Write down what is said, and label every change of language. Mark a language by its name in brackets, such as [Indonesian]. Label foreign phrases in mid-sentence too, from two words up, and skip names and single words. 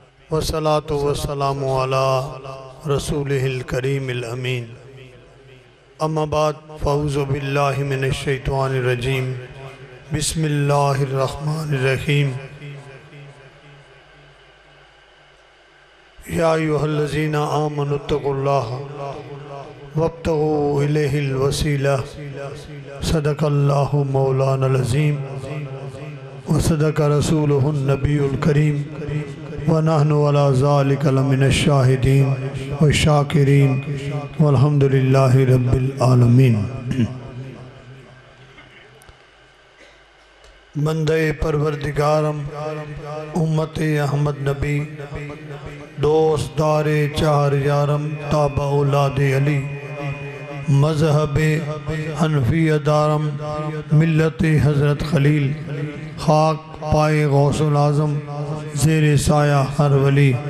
[Arabic] والصلاة والسلام على رسوله الكريم الأمين. أما بعد فأعوذ بالله من الشيطان الرجيم. بسم الله الرحمن الرحيم. يا أيها الذين آمنوا اتقوا الله وابتغوا إليه الوسيلة. صدق الله مولانا العظيم وصدق رسوله النبي الكريم ونحن على ذلك لمن الشاهدين وشاكرين والحمد لله رب العالمين. [Persian] بندهٔ پروردگارم امت احمد نبی دوست دار چار یارم تابع اولاد علی مذهب حنفیه دارم ملت حضرت خلیل خاک پای غوث الاعظم زیر سایه هر ولی.